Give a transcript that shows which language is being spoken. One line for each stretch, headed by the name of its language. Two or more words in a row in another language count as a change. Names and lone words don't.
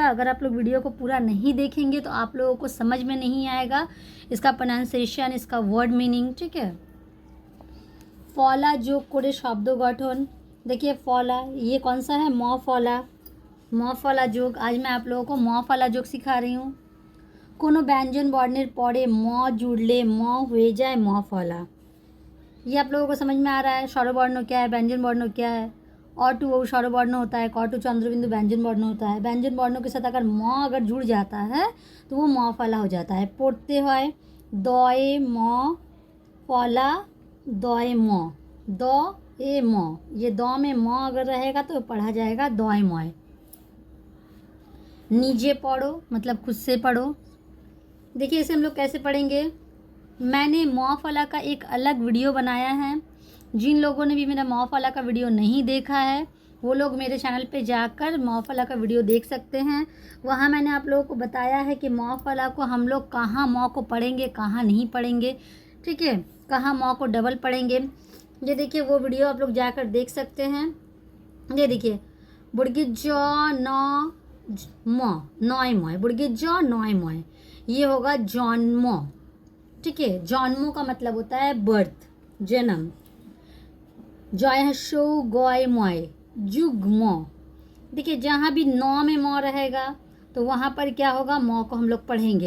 Hindi: अगर आप लोग वीडियो को पूरा नहीं देखेंगे तो आप लोगों को समझ में नहीं आएगा इसका प्रोनाउंसिएशन, इसका वर्ड मीनिंग। ठीक है।
Bangla: ফলা যোগ করে শব্দ গঠন।
Hindi: देखिए फला ये कौन सा है? म फला। म फला जोग। आज मैं आप लोगों को म फला जोग सिखा रही हूँ।
Bangla: কোনো ব্যঞ্জন বর্ণের পরে ম জুড়লে ম হয়ে যায় ম ফলা।
Hindi: ये आप लोगों को समझ में आ रहा है? स्वरवर्ण क्या है, व्यंजन वर्ण क्या है? टू वो स्वरवर्ण होता है, टू चंद्रबिंदु व्यंजन वर्ण होता है। व्यंजन वर्णों के साथ अगर म अगर जुड़ जाता है तो वो म फला हो जाता है। पढ़ते हैं दए म फला दए म, द ए म। ये द में म अगर रहेगा तो पढ़ा जाएगा दए मय। नीचे पढ़ो मतलब खुद से पढ़ो। देखिए इसे हम लोग कैसे पढ़ेंगे। मैंने म फला का एक अलग वीडियो बनाया है। जिन लोगों ने भी मेरा म फला का वीडियो नहीं देखा है वो लोग मेरे चैनल पे जाकर म फला का वीडियो देख सकते हैं। वहाँ मैंने आप लोगों को बताया है कि म फला को हम लोग कहाँ म को पढ़ेंगे, कहाँ नहीं पढ़ेंगे। ठीक है, कहाँ म को डबल पढ़ेंगे। ये देखिए वो वीडियो आप लोग जाकर देख सकते हैं। ये देखिए बुड़गी ज न म नय मय, बुड़गी ज नय मय, ये होगा जन्म। ठीक है, जन्मों का मतलब होता है बर्थ, जन्म। जय शो गय मय जुग्म। देखिए जहाँ भी नौ में म रहेगा तो वहाँ पर क्या होगा, म को हम लोग पढ़ेंगे।